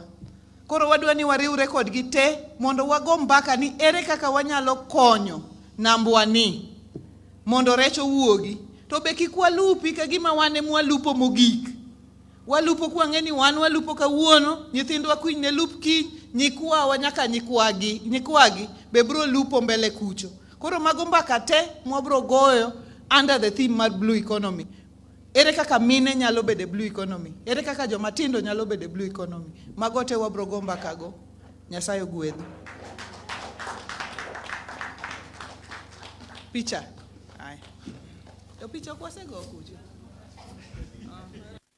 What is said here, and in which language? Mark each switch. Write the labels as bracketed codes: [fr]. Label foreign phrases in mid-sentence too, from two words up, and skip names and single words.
[luo] Koro wadwani wariwre kodgi te mondo wago mbaka ni ere kaka wanyalo konyo nambwa ni mondo rech owuogi. To be kik walupi ka gima wane mwalupo mogik. Walupo kwa ng'eni wan walupo kawuono, nyithindwa kwiny ne lup kiny, nyikwawa nyaka nyikwagi be bro lupo mbele kucho. Koro mago mbaka te mwabro goyo [en] under the theme [luo] mar [en] blue economy. [luo] Ere kaka mine nyalo bede [en] blue economy? [luo] Ere kaka jomatindo nyalo bede [en] blue economy? [luo] Mago te wabro go mbaka go. Nyasaye ogwedhu. Picha. Ai. To picha kwase go kucho.